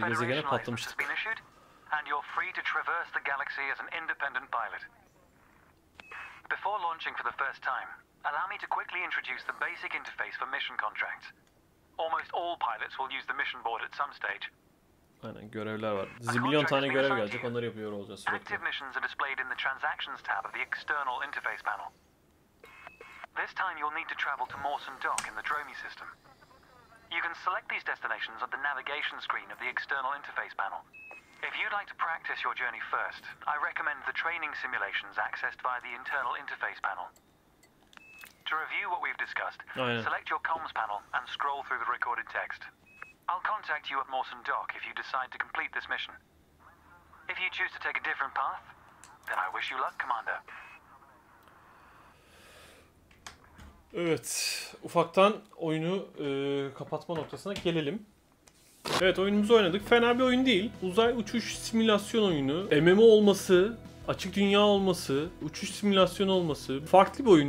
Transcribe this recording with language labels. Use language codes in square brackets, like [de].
[en] Federation license has [tr] patlamıştık. [en] been issued, and you're free to traverse the galaxy as an independent pilot. Before launching for the first time, allow me to quickly introduce the basic interface for mission contracts. Almost all pilots will use the mission board at some stage. [tr] Aynen, görevler var. Zilyon tane görev gelecek, onları yapıyor olacağız sürekli. Active missions are displayed in the Transactions tab of the external interface panel. This time you'll need to travel to Mawson Dock in the Dromi system. You can select these destinations on the navigation screen of the external interface panel. If you'd like to practice your journey first, I recommend the training simulations accessed via the internal interface panel. To review what we've discussed, select your comms panel and scroll through the recorded text. I'll contact you at Mawson Dock if you decide to complete this mission. If you choose to take a different path, then I wish you luck, Commander. Evet, ufaktan oyunu kapatma noktasına gelelim. Evet, oyunumuzu oynadık. Fena bir oyun değil. Uzay uçuş simülasyon oyunu. MMO olması, açık dünya olması, uçuş simülasyonu olması. Farklı bir oyun.